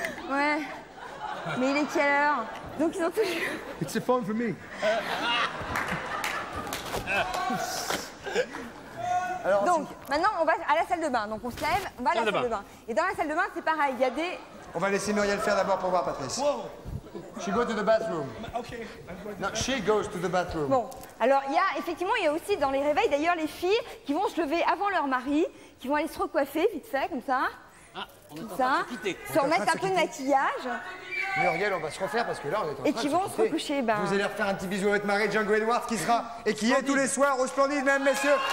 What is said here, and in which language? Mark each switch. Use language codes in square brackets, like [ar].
[fr] Ouais. Mais il est quelle heure? Donc ils ont toujours. [en] It's a phone for me. [fr] Alors, donc maintenant on va à la salle de bain. Donc on se lève, on va à la salle de bain. Et dans la salle de bain c'est pareil. Il y a des. on va laisser Muriel faire d'abord pour voir Patrice. Whoa. [en] She goes to the bathroom. Okay. No, she goes to the bathroom. [fr] Bon, alors il y a aussi dans les réveils d'ailleurs les filles qui vont se lever avant leur mari, qui vont aller se recoiffer vite fait comme ça. Comme ça, se remettre un peu de maquillage. Muriel, on va se refaire parce que là on est en train Et qui vont se recoucher. Ben... Vous allez refaire un petit bisou à votre mari Django Edwards qui sera et qui est tous les soirs au Splendide, mesdames, messieurs.